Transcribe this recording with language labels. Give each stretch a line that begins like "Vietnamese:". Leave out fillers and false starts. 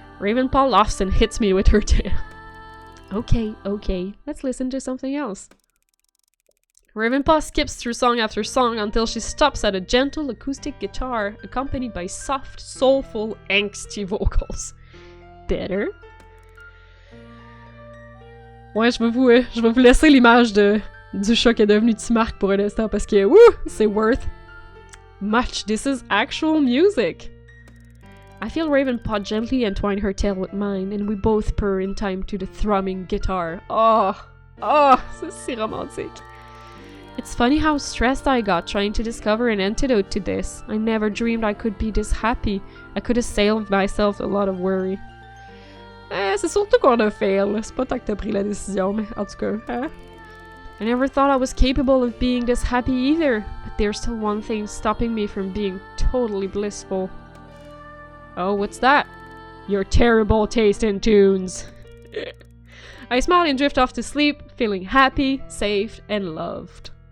English: Ravenpaw laughs and hits me with her tail. Okay, okay. Let's listen to something else. Ravenpaw skips through song after song until she stops at a gentle acoustic guitar accompanied by soft, soulful, angsty vocals. Better?
French: Ouais, je vais vous laisser l'image du chat qui est devenu Timark pour un instant parce que, wouh, c'est
English: worth much. This is actual music. I feel Ravenpaw gently entwine her tail with mine, and we both purr in time to the thrumming guitar.
French: Oh, c'est si romantique.
English: It's funny how stressed I got trying to discover an antidote to this. I never dreamed I could be this happy. I could have saved myself a lot of worry.
French: C'est surtout qu'on a fail, là. C'est pas tant que t'as pris la décision, mais en tout cas, hein?
English: I never thought I was capable of being this happy either, but there's still one thing stopping me from being totally blissful. Oh, what's that? Your terrible taste in tunes. I smile and drift off to sleep, feeling happy, safe, and loved.